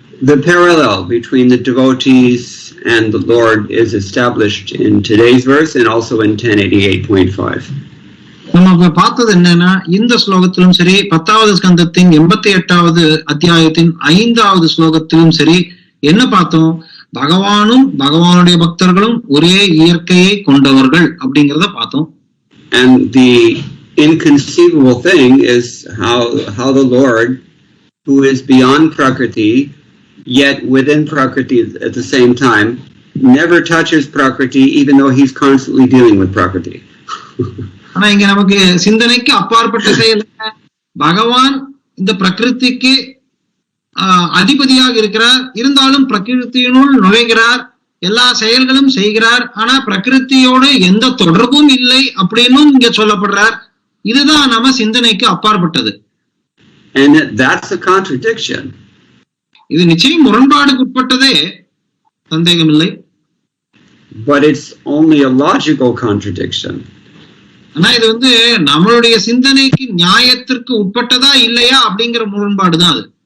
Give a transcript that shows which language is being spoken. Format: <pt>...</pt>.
<en>The parallel between the devotees and the Lord is established in today's verse and also in 1088.5.</en> <ta>நம்ம பார்த்தது என்னன்னா, இந்த ஸ்லோகத்திலும் சரி 10வது ஸ்கந்தத்தின் 88வது அத்தியாயத்தின் 5வது ஸ்லோகத்திலும் சரி என்ன பார்த்தோம், பகவானும் பகவானுடைய பக்தர்களும் ஒரே இயற்கையை கொண்டவர்கள் அப்படிங்கறத பார்த்தோம்.</ta> <en>And the inconceivable thing is how the Lord, who is beyond Prakriti, yet within Prakriti at the same time, never touches Prakriti even though he's constantly dealing with Prakriti.</en> <ta>ஆனா இங்க நமக்கு சிந்தனைக்கு அப்பாற்பட்ட செயல், பகவான் இந்த பிரகிருதிக்கு அதிபதியாக இருக்கிறார், இருந்தாலும் பிரகிருத்தியினுள் நுழைகிறார், எல்லா செயல்களும் செய்கிறார், ஆனா பிரகிருத்தியோடு எந்த தொடர்பும் இல்லை அப்படின்னும் இங்க சொல்லப்படுறார். இதுதான் நம்ம சிந்தனைக்கு அப்பாற்பட்டது.</ta> <en>And that's a contradiction.</en> <ta>இது நிச்சயம் முரண்பாடுக்கு உட்பட்டதே, சந்தேகம் இல்லை.</ta> <en>But it's only a logical contradiction.</en> <ta>ஆனா இது நம்மளுடைய சிந்தனைக்கு நியாயத்திற்கு உட்பட்டதா இல்லையா அப்படிங்கிற முரண்பாடு தான் அது.</ta>